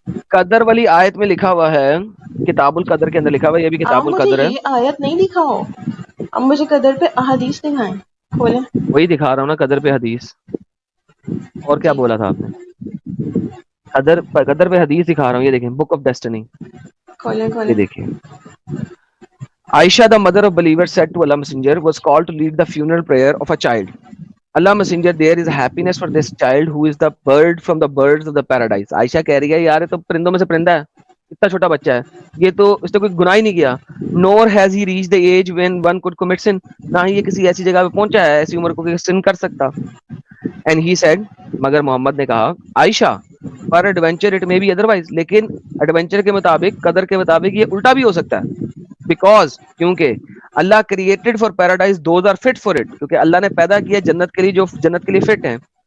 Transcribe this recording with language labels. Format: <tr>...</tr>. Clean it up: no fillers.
<ur>قدر والی آیت میں لکھا ہوا ہے, کتاب القدر کے اندر لکھا ہوا ہے, یہ بھی آپ کتاب مجھے القدر ہے. یہ آیت نہیں دکھاؤ, اب مجھے قدر پہ احادیث دکھائیں, کھولیں. وہی دکھا رہا ہوں نا, قدر پہ حدیث. اور کیا جی بولا تھا آپ نے؟ قدر پہ حدیث دکھا رہا ہوں, یہ دیکھیں, بک آف ڈیسٹنی. کھولیں یہ کھولیں.</ur> <en>دیکھیں, Aisha, the mother of believers, said to Allah Messenger, was called to lead the funeral prayer of a child. Allah Messenger, there is happiness for this child who is the bird from the birds of the paradise.</en> <ur>عائشہ کہہ رہی ہے یار یہ تو پرندوں میں سے پرندہ ہے, اتنا چھوٹا بچہ ہے, یہ تو اس نے کوئی گناہ ہی نہیں کیا.</ur> <en>Nor has he reached the age when one could commit sin.</en> <ur>نہ ہی یہ کسی ایسی جگہ پہ پہنچا ہے ایسی عمر کو کہ سن کر سکتا.</ur> <en>And he said,</en> <ur>مگر محمد نے کہا, عائشہ,</ur> <en>peradventure it may be otherwise,</en> <ur>لیکن ایڈونچر کے مطابق, قدر کے مطابق یہ الٹا بھی ہو سکتا ہے. بیکاز, کیونکہ</ur> <en>Allah created for paradise those are fit for it,</en> <ur>کیونکہ اللہ نے پیدا کیا جنت کے لیے جو جنت کے لیے فٹ ہیں.</ur>